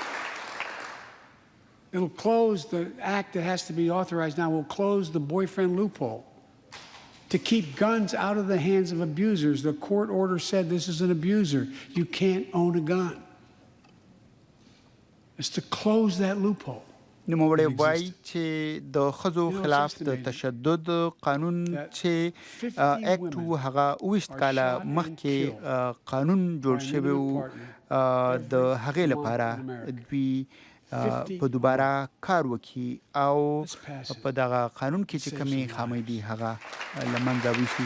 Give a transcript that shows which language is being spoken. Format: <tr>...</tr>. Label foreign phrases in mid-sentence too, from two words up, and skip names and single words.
<en>It'll close the act that has to be authorized now, will close the boyfriend loophole. To keep guns out of the hands of abusers. The court order said this is an abuser. You can't own a gun. It's to close that loophole.</en> <ps>نوموړی وایي چې د ښځو خلاف د تشدد قانون چې اکټ و هغه 28 کاله مخکې قانون جوړ شوی و د هغې لپاره دوی په دوباره کار وکړي او په دغه قانون کې چې کومې خامۍ دي هغه له منځه ویشي.</ps>